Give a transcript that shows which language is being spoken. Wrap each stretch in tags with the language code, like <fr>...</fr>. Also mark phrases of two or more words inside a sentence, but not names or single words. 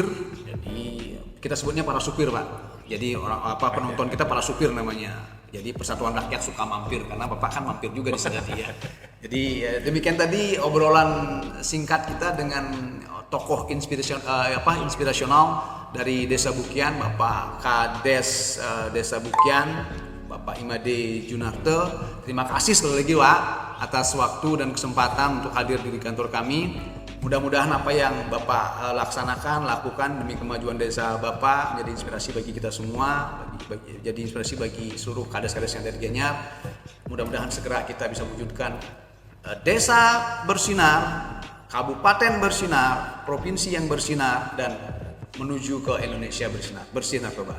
<id>Jadi kita sebutnya para supir, Pak. Jadi penonton kita para supir namanya. Jadi Persatuan Rakyat Suka Mampir, karena Bapak kan mampir juga di sini ya. Jadi demikian tadi obrolan singkat kita dengan tokoh inspirasional dari Desa Bukian, Bapak Kades Desa Bukian, Bapak Imade Junarte. Terima kasih sekali lagi Pak atas waktu dan kesempatan untuk hadir di kantor kami. Mudah-mudahan apa yang Bapak lakukan demi kemajuan desa Bapak menjadi inspirasi bagi kita semua, jadi inspirasi bagi seluruh kades-kades yang dari Gianyar. Mudah-mudahan segera kita bisa wujudkan desa bersinar, kabupaten bersinar, provinsi yang bersinar, dan menuju ke Indonesia bersinar Bapak.</id>